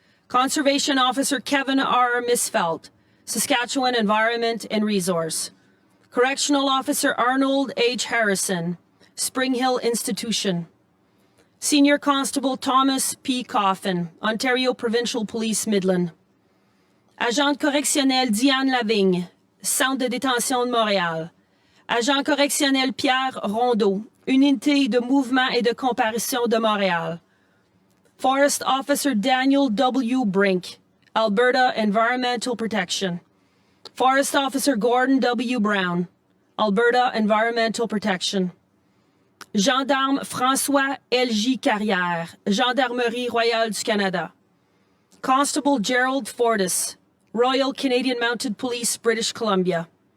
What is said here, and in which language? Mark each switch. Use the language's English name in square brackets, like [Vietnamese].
[English] Conservation Officer Kevin R. Misfeld, Saskatchewan Environment and Resource. Correctional Officer Arnold H. Harrison, Spring Hill Institution. Senior Constable Thomas P. Coffin, Ontario Provincial Police, Midland. [French] Agent correctionnel Diane Lavigne, Centre de détention de Montréal. Agent correctionnel Pierre Rondeau, Unité de mouvement et de comparution de Montréal. [English] Forest Officer Daniel W. Brink, Alberta Environmental Protection. Forest Officer Gordon W. Brown, Alberta Environmental Protection. Gendarme François L.J. Carrière, Gendarmerie Royale du Canada. Constable Gerald Fortis, Royal Canadian Mounted Police, British Columbia.